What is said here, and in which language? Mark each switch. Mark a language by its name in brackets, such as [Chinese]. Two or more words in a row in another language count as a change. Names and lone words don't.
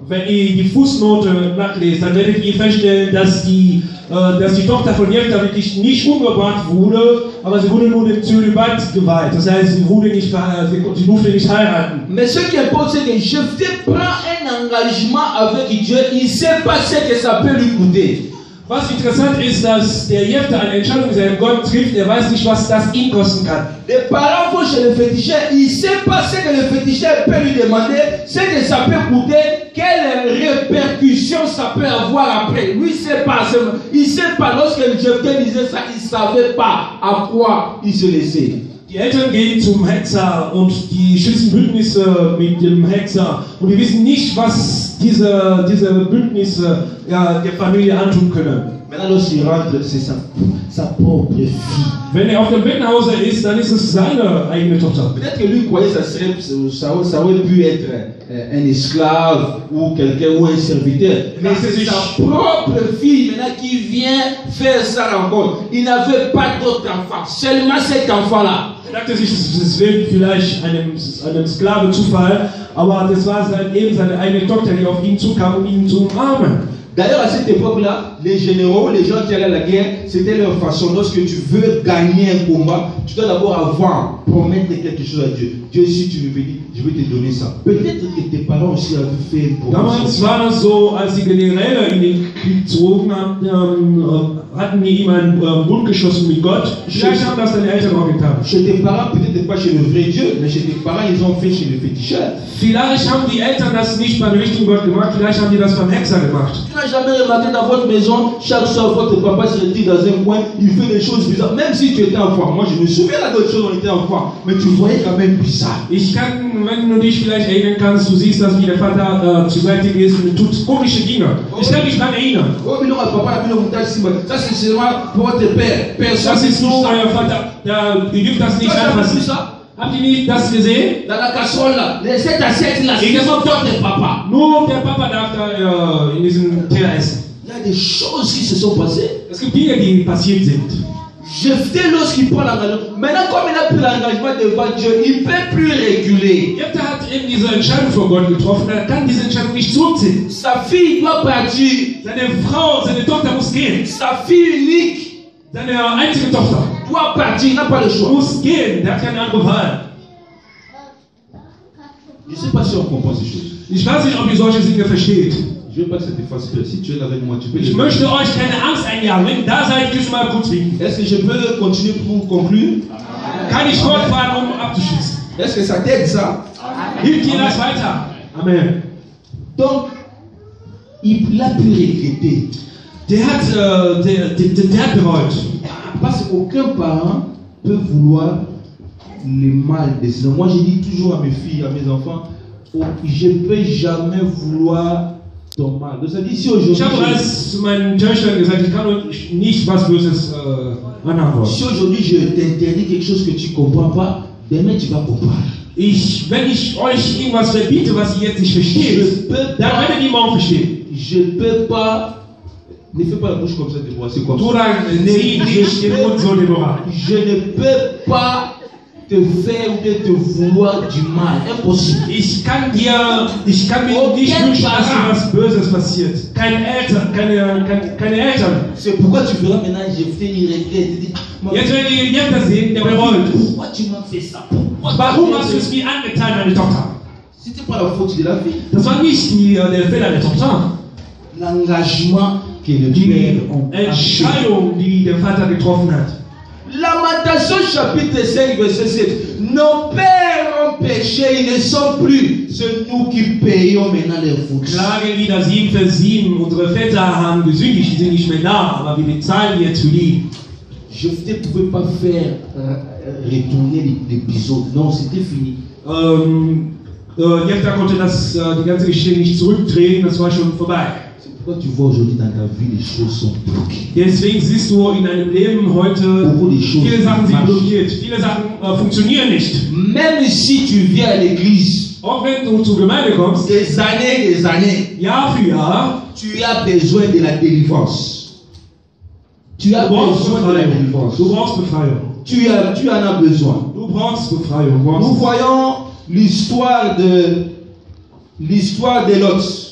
[German] Wenn ihr die Fußnote nachlest, dann werdet ihr feststellen, dass die Tochter von Jephthah wirklich nicht umgebracht wurde, aber sie wurde nur dem Zölibat geweiht. Das heißt, sie durfte nicht heiraten. [French] Mais ce qui importe, c'est que Jephthé prend un engagement avec Dieu. Il ne sait pas ce que ça peut lui coûter. [German] Was interessant ist, dass der Jefter eine Entscheidung seinem Gott trifft, er weiß nicht, was das ihn kosten kann. [French] Les parents vont chez le féticheur, il ne sait pas ce que le féticheur peut lui demander, ce que ça peut coûter, quelles répercussions ça peut avoir après. Lui, il ne sait pas, lorsque le Jephthé disait ça, il ne savait pas à quoi il se laissait. [German] Die Eltern gehen zum Hexer und die schließen Bündnisse mit dem Hexer und wir wissen nicht, was diese Bündnisse der Familie antun können. [French] Maintenant, lorsqu'il rentre, c'est sa propre fille. [German] Wenn auf dem Bettenhauser ist, dann ist es seine eigene Tochter. [French] Peut-être que lui croyait que ça aurait pu être un esclave ou quelqu'un ou un serviteur. Mais c'est sa propre fille maintenant qui vient faire sa rencontre. Il n'avait pas d'autre enfant, seulement cet enfant-là. [German] Er dachte sich, es wird vielleicht einem Sklave zufallen, aber das war eben seine eigene Tochter, die auf ihn zukam, um ihn zu umarmen. [French] D'ailleurs, à cette époque-là, les généraux, les gens qui allaient à la guerre, c'était leur façon. Lorsque tu veux gagner un combat, tu dois d'abord avoir, promettre quelque chose à Dieu. Dieu, si tu me bénis, je vais te donner ça. Peut-être que tes parents aussi avaient fait une [German] Damals war das so, als die Generäle in den Krieg gezogen haben, hatten die ihm einen Bund geschlossen mit Gott. Vielleicht haben das deine Eltern auch getan. [French] Chez tes parents, peut-être pas chez le vrai Dieu, mais chez tes parents, ils ont fait chez le féticheur. [German] Vielleicht haben die Eltern das nicht beim richtigen Gott gemacht, vielleicht haben die das beim Hexer gemacht. [French] Tu n'as jamais remarqué dans votre maison, chaque soir, votre papa se retire dans un coin, il fait des choses bizarres. Même si tu étais enfant, moi je me souviens là d'autres choses, on était enfant, mais tu voyais quand même bizarre. [German] Ich kann, wenn du dich vielleicht erinnern kannst, du siehst, dass wie der Vater zur Seite geht und tut komische Dinge. Ich kann mich daran erinnern. [French] Oh, mais non, papa, ça c'est seulement pour votre père. Personne [German] Das ist nur euer Vater, der gibt das nicht einfach. Habt ihr nicht das gesehen? [French] Dans la casserole là, les 7 assiettes là, c'est seulement toi tes papa. [German] Nur der Papa darf da in diesem Teller essen. [French] Il y a des choses qui se sont passées. [German] Es gibt Dinge, die passiert sind. [French] Jephthé, lorsqu'il prend l'engagement, maintenant comme il a pris l'engagement devant Dieu, il ne peut plus réguler. [German] Jephthé hat eben diese Entscheidung vor Gott getroffen, er kann diese Entscheidung nicht zurückziehen. [French] Sa fille doit partir. [German] Seine Frau, seine Tochter muss gehen. [French] Sa fille unique. [German] Seine einzige Tochter [French] doit partir, n'a pas le choix. [German] Muss gehen, der hat keine andere Wahl. [French] Je ne sais pas si on comprend ces choses. [German] Ich weiß nicht, ob ihr solche Dinge versteht. [French] Je ne veux pas que ça te fasse peur. Si tu es là avec moi, tu peux. [German] Ich möchte euch keine Angst einjagen. Wenn ihr da seid, könnt ihr mal kurz winken. [French] Est-ce que je peux continuer pour conclure? [German] Kann ich fortfahren, um abzuschließen? [French] Est-ce que ça t'aide ça? [German] Hilft dir das weiter? [French] Amen. Donc, il a pu regretter. [German] Der hat bereut. [French] Parce qu'aucun parent peut vouloir le mal de ses enfants. Moi, je dis toujours à mes filles, à mes enfants, je ne peux jamais vouloir ton mal. Donc, ça dit, si aujourd'hui. [German] Ich habe als meinen Töchtern gesagt, ich kann nicht was Böses anhaben. [French] Si aujourd'hui je t'interdis quelque chose que tu ne comprends pas, demain tu vas comprendre. [German] Wenn ich euch irgendwas verbiete, was ihr jetzt nicht versteht, dann werdet ihr morgen verstehen. [French] Je ne peux pas. Ne fais pas la bouche comme ça, Déborah, c'est comme ça. Je ne peux pas te faire ou te vouloir du mal. Impossible. [German] Ich kann mir nicht wünschen, dass dir was Böses passiert. Keine Eltern. [French] C'est pourquoi tu verras maintenant, j'ai fait une regrette. [German] Jetzt werdet ihr Jefter sehen, der bereut. [French] Pourquoi tu m'as fait ça? [German] Warum hast du es mir angetan, meine Tochter? [French] C'était pas la faute de la fille. [German] Das war nicht der Fehler der Tochter. [French] L'engagement que le [German] Die [French] père ont [German] Entscheidung, die der Vater getroffen hat. [French] Lamentation chapitre 5 verset 7. Nos pères ont péché, ils ne sont plus. C'est nous qui payons maintenant les fautes. [German] Klagelieder 7, Vers 7. Unsere Väter haben gesündigt, die sind nicht mehr da, aber wir bezahlen jetzt für die. [French] Jephthé ne pouvait pas faire retourner l'épisode. Non, c'était fini. [German] Jephthé konnte die ganze Geschichte nicht zurückdrehen, das war schon vorbei. [French] C'est pourquoi tu vois aujourd'hui dans ta vie, les choses sont bloquées. [German] Deswegen siehst du in deinem Leben heute, viele Sachen sind blockiert, viele Sachen funktionieren nicht. [French] Même si tu viens à l'église, [German] auch wenn du zur Gemeinde kommst, [French] des années, [German] Jahr für Jahr, [French] tu as besoin de la délivrance. Tu as besoin de la délivrance. [German] Du brauchst Befreiung. [French] Tu en as besoin. [German] Du brauchst Befreiung. [French] Nous voyons l'histoire de Lot.